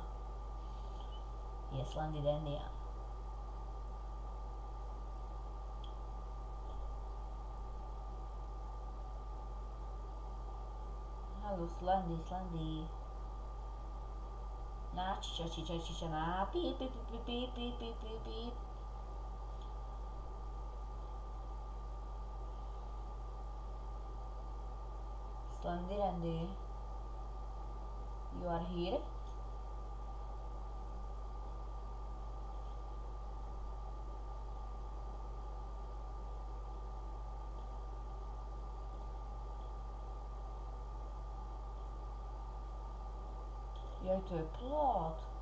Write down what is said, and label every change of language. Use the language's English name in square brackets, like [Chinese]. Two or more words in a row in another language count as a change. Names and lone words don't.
[Slovak] Je Slendy Dandy. Haló, Slendy. Na čiča, na píp. [English] Slendy Randy, you are here? [Slovak] Joj, to je plot.